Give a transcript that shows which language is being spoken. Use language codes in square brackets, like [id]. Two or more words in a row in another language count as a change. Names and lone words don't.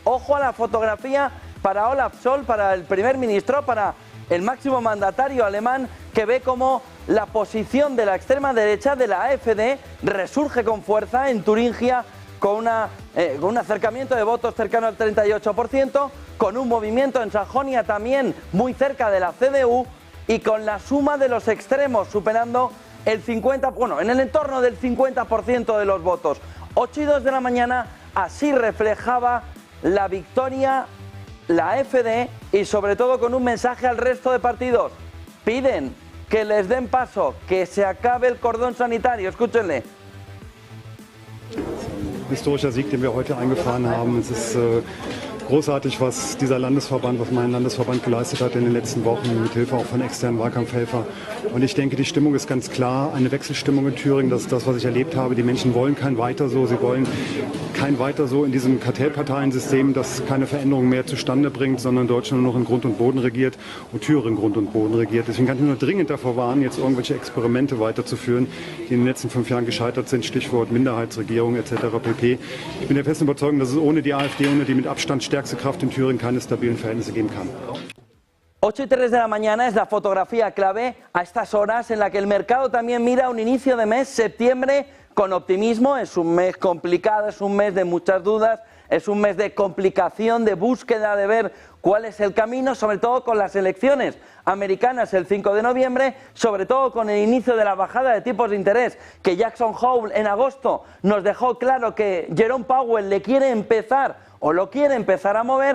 [es] Ojo a la fotografía para Olaf Scholz, para el primer ministro, para el máximo mandatario alemán, que ve como la posición de la extrema derecha de la AfD resurge con fuerza en Turingia, con un acercamiento de votos cercano al 38%, con un movimiento en Sajonia también muy cerca de la CDU, y con la suma de los extremos superando el 50%, bueno, en el entorno del 50% de los votos. 8:02 de la mañana, así reflejaba la victoria la AfD, y sobre todo con un mensaje al resto de partidos. Piden que les den paso, que se acabe el cordón sanitario. Escúchenle. [de] Historischer Sieg, den wir heute eingefahren haben. Es ist großartig, was dieser Landesverband, was mein Landesverband geleistet hat in den letzten Wochen, mit Hilfe auch von externen Wahlkampfhelfern. Und ich denke, die Stimmung ist ganz klar, eine Wechselstimmung in Thüringen. Das ist das, was ich erlebt habe. Die Menschen wollen kein Weiter so. Sie wollen kein Weiter so in diesem Kartellparteiensystem, das keine Veränderung mehr zustande bringt, sondern Deutschland nur noch in Grund und Boden regiert und Thüringen Grund und Boden regiert. Deswegen kann ich nur dringend davor warnen, jetzt irgendwelche Experimente weiterzuführen, die in den letzten 5 Jahren gescheitert sind. Stichwort Minderheitsregierung etc. pp. Ich bin der festen Überzeugung, dass es ohne die AfD, ohne die mit Abstand stärkste Kraft in Thüringen, keine stabilen Verhältnisse geben kann. [es] 8:03 de la mañana es la fotografía clave a estas horas en la que el mercado también mira un inicio de mes, septiembre, con optimismo. Es un mes complicado, es un mes de muchas dudas, es un mes de complicación, de búsqueda de ver cuál es el camino, sobre todo con las elecciones americanas el 5 de noviembre, sobre todo con el inicio de la bajada de tipos de interés, que Jackson Hole en agosto nos dejó claro que Jerome Powell le quiere empezar o lo quiere empezar a mover.